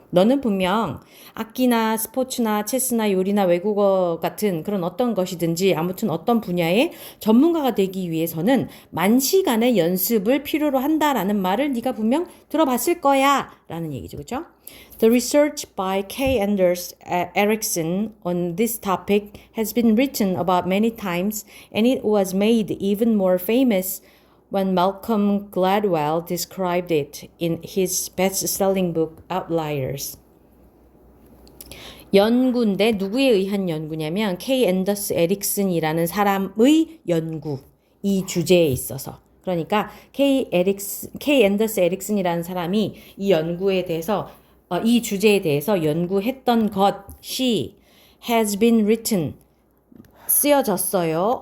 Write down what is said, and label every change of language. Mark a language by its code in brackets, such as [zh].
[ko] 너는 분명 악기나 스포츠나 체스나 요리나 외국어 같은 그런 어떤 것이든지 아무튼 어떤 분야의 전문가가 되기 위해서는 10,000시간의 연습을 필요로 한다라는 말을 네가 분명 들어봤을 거야 라는 얘기죠. 그죠? [en] The research by K. Anders Ericsson on this topic has been written about many times and it was made even more famous when Malcolm Gladwell described it in his best-selling book Outliers. [ko] 연구인데 누구에 의한 연구냐면 K. 앤더스 에릭슨이라는 사람의 연구, 이 주제에 있어서. 그러니까 K. 앤더스 에릭슨이라는 사람이 이 연구에 대해서 이 주제에 대해서 연구했던 것이 [en] has been written [ko] 쓰여졌어요.